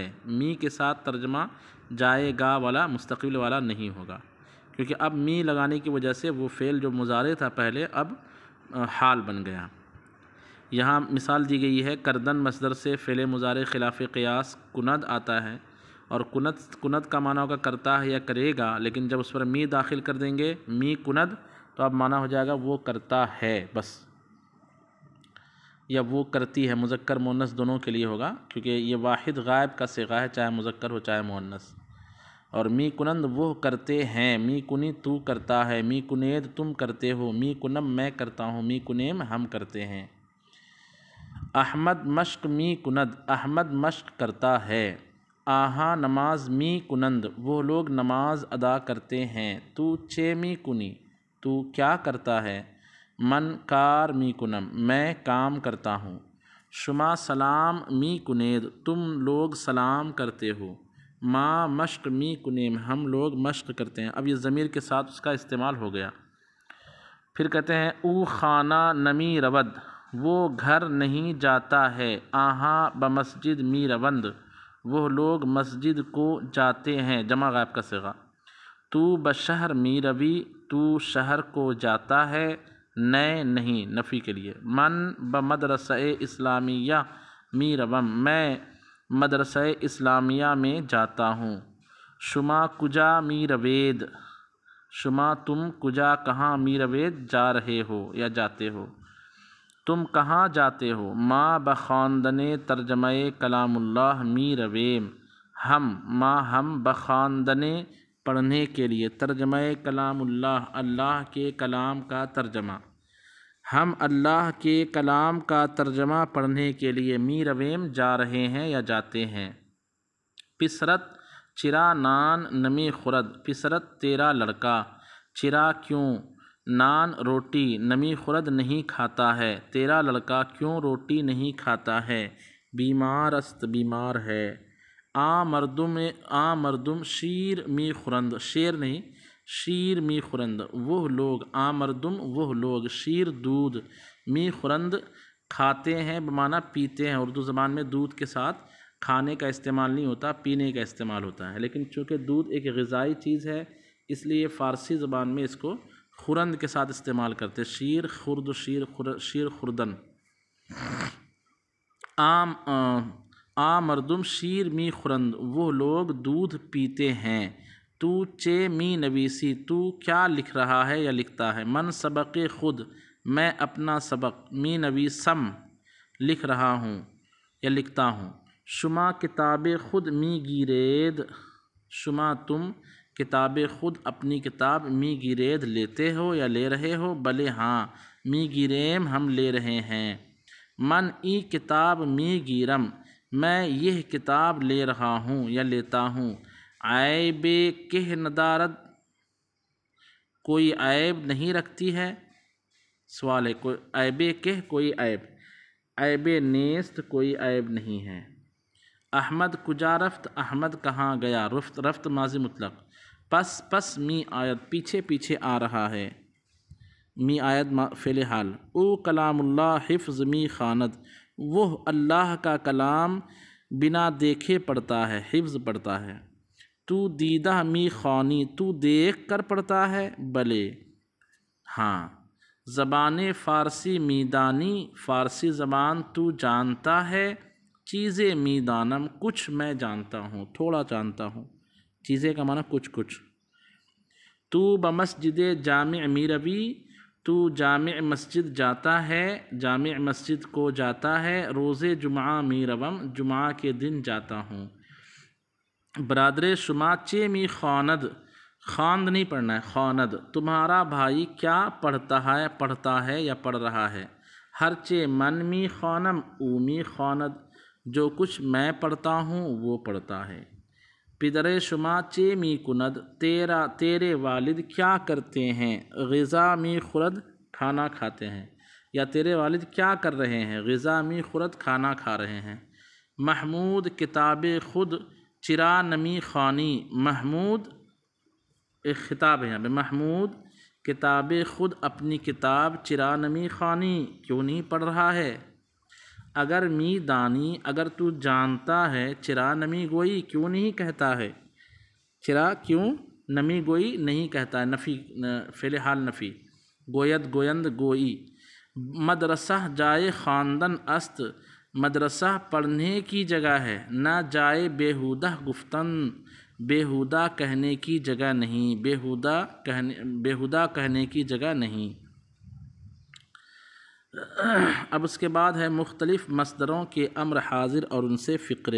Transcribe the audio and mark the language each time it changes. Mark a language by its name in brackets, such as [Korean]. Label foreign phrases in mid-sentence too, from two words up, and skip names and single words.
[Urdu] می کے ساتھ ترجمہ جائے گا والا مستقبل والا نہیں ہوگا، کیونکہ اب می لگانے کی وجہ سے وہ فعل جو مضارع تھا پہلے اب حال بن گیا۔ یہاں مثال دی گئی ہے کردن مصدر سے فعل مضارع خلاف قیاس کند آتا ہے، اور کند کا معنی ہوگا کرتا ہے یا کرے گا، لیکن جب اس پر می داخل کر دیں گے [Persian] می کند [Urdu] تو اب معنی ہو جائے گا وہ کرتا ہے بس، یا وہ کرتی ہے، مذکر مؤنث دونوں کے لیے ہوگا، کیونکہ یہ واحد غائب کا صیغہ ہے، چاہے مذکر ہو چاہے مؤنث۔ اور [Persian] می کنند [Urdu] وہ کرتے ہیں، [Persian] می کنی [Urdu] تو کرتا ہے، [Persian] می کنید [Urdu] تم کرتے ہو، [Persian] می کنم [Urdu] میں کرتا ہوں، [Persian] می کنیم [Urdu] ہم کرتے ہیں۔ [Persian] احمد مشق می کند، [Urdu] احمد مشق کرتا ہے۔ [Persian] آہاں نماز می کنند، [Urdu] وہ لوگ نماز ادا کرتے ہیں۔ [Persian] تو چے می کنی، [Urdu] تو کیا کرتا ہے۔ [Persian] من کار می کنم، [Urdu] میں کام کرتا ہوں۔ [Persian] شما سلام می کنید، [Urdu] تم لوگ سلام کرتے ہو۔ [Persian] ما مشق می کنیم، [Urdu] ہم لوگ مشق کرتے ہیں۔ اب یہ ضمیر کے ساتھ اس کا استعمال ہو گیا۔ پھر کہتے ہیں [Persian] او خانہ نمی رود، [Urdu] وہ گھر نہیں جاتا ہے۔ [Persian] آہاں بمسجد می روند، [Urdu] وہ لوگ مسجد کو جاتے ہیں، جمع غائب کا صیغہ۔ [Persian] تو بشہر می روی، [Urdu] تو شہر کو جاتا ہے، نئے نہیں نفی کے لیے۔ [Persian] من بمدرسہ اسلامیہ می روم، [Urdu] میں مدرسہ اسلامیہ میں جاتا ہوں۔ [Persian] شما کجا می روید، [Urdu] شما تم کجا کہاں [Persian] می روید [Urdu] جا رہے ہو یا جاتے ہو۔ تم کہاں جاتے ہو۔ [Persian] ما بخواندن ترجمہ کلام اللہ می رویم، [Urdu] ہم بخواندن پڑھنے کے لیے ترجمہ کلام اللہ، اللہ کے کلام کا ترجمہ، ہم اللہ کے کلام کا ترجمہ پڑھنے کے لیے [Persian] می رویم [Urdu] جا رہے ہیں یا جاتے ہیں۔ [Persian] پسرت چرا نان نمی خورد، پسرت [Urdu] تیرا لڑکا، [Persian] چرا کیوں، نان روٹی، نمی خورد [Urdu] نہیں کھاتا ہے، تیرا لڑکا کیوں روٹی نہیں کھاتا ہے، [Persian] بیمار است [Urdu] بیمار ہے۔ [Persian] مردم شیر می خورند، شیر نہیں شیر می خورند، [Urdu] وہ لوگ، مردم وہ لوگ، شیر دودھ، [Persian] می خورند [Urdu] کھاتے ہیں بمعنی پیتے ہیں۔ اردو زبان میں دودھ کے ساتھ کھانے کا استعمال نہیں ہوتا، پینے کا استعمال ہوتا ہے، لیکن چونکہ دودھ ایک غذائی چیز ہے اس لیے فارسی زبان میں اس کو خورند کے ساتھ استعمال کرتے، [Persian] شیر خرد، شیر خوردن۔ مردم شیر می خورند، [Urdu] وہ لوگ دودھ پیتے ہیں۔ [Persian] تو چے می نویسی، [Urdu] تو کیا لکھ رہا ہے یا لکھتا ہے۔ [Persian] من سبق خود، [Urdu] میں اپنا سبق، [Persian] می نویسم [Urdu] لکھ رہا ہوں یا لکھتا ہوں۔ [Persian] شما کتاب خود می گیرید، [Urdu] شما تم [Persian] کتاب خود [Urdu] اپنی کتاب [Persian] می گیرید [Urdu] لیتے ہو یا لے رہے ہو، بلے ہاں، [Persian] می گیریم [Urdu] ہم لے رہے ہیں۔ [Persian] من ای کتاب می گیرم، [Urdu] میں یہ کتاب لے رہا ہوں یا لیتا ہوں۔ [Persian] عیب کہ ندارد، [Urdu] کوئی عیب نہیں رکھتی ہے، سوال ہے عیب کہ کوئی عیب، [Persian] عیب نیست [Urdu] کوئی عیب نہیں ہے۔ [Persian] احمد کجا رفت، [Urdu] احمد کہاں گیا، رفت ماضی مطلق۔ [Persian] پس می آیت، [Urdu] پیچھے پیچھے آ رہا ہے، [Persian] می آیت [Urdu] فعل حال۔ [Persian] او کلام اللہ حفظ می خواند، [Urdu] وہ اللہ کا کلام بنا دیکھے پڑھتا ہے، حفظ پڑھتا ہے۔ [Persian] تو دیدہ می خوانی، [Urdu] تو دیکھ کر پڑھتا ہے، بلے ہاں۔ [Persian] زبان فارسی می دانی، [Urdu] فارسی زبان تو جانتا ہے، [Persian] چیزیں می دانم، [Urdu] کچھ میں جانتا ہوں، تھوڑا جانتا ہوں، چیزیں کا معنی کچھ۔ [Persian] تو بمسجد جامع می روی، [Urdu] تو جامع مسجد جاتا ہے، جامع مسجد کو جاتا ہے، [Persian] روز جمعہ می روم، [Urdu] جمعہ کے دن جاتا ہوں۔ [Persian] برادر شما چے می خواند، [Urdu] خواند نہیں پڑھنا ہے، خواند، تمہارا بھائی کیا پڑھتا ہے یا پڑھ رہا ہے۔ [Persian] ہر چے من می خوانم او می خواند، [Urdu] جو کچھ میں پڑھتا ہوں وہ پڑھتا ہے۔ [Persian] پدر شما چے می کند، [Urdu] تیرے والد کیا کرتے ہیں۔ [Persian] غذا می خورد، [Urdu] کھانا کھاتے ہیں، یا تیرے والد کیا کر رہے ہیں۔ [Persian] غذا می خورد، [Urdu] کھانا کھا رہے ہیں۔ [Persian] محمود کتاب خود چرا نمی خوانی، [Urdu] محمود ایک خطاب ہے یہاں پہ، محمود [Persian] کتاب خود [Urdu] اپنی کتاب [Persian] چرا نمی خوانی، [Urdu] کیوں نہیں پڑھ رہا ہے۔ [Persian] اگر می دانی، [Urdu] اگر تو جانتا ہے، [Persian] چرا نمی گوئی، [Urdu] کیوں نہیں کہتا ہے۔ چرا کیوں [Persian] نمی گوئی [Urdu] نہیں کہتا ہے، نفی، فعل حال نفی۔ [Persian] گوید گویند گوئی۔ مدرسہ جائے خواندن است، [Urdu] مدرسہ پڑھنے کی جگہ ہے، [Persian] نہ جائے بیہودہ گفتن، [Urdu] بیہودہ کہنے کی جگہ نہیں، بیہودہ کہنے کی جگہ نہیں۔ اب اس کے بعد ہے مختلف مصدروں کے امر حاضر اور ان سے فقرے۔